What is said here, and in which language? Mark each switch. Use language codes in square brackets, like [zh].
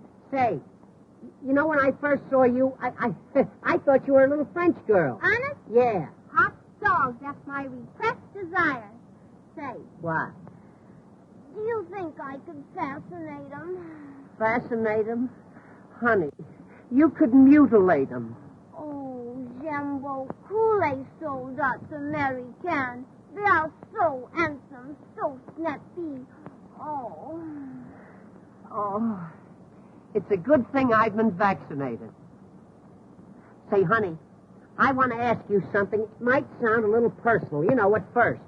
[en] Say, you know, when I first saw you, I thought you were a little French girl. Honest? Yeah. Hot dogs, that's my repressed desire. Say, What? do you think I could fascinate him? Fascinate him? Honey, you could mutilate him. [fr] Oh, j'aime beaucoup les soldats américains. [en] They are so handsome, so snappy. Oh. Oh, it's a good thing I've been vaccinated. Say, honey, I want to ask you something. It might sound a little personal. You know, at first.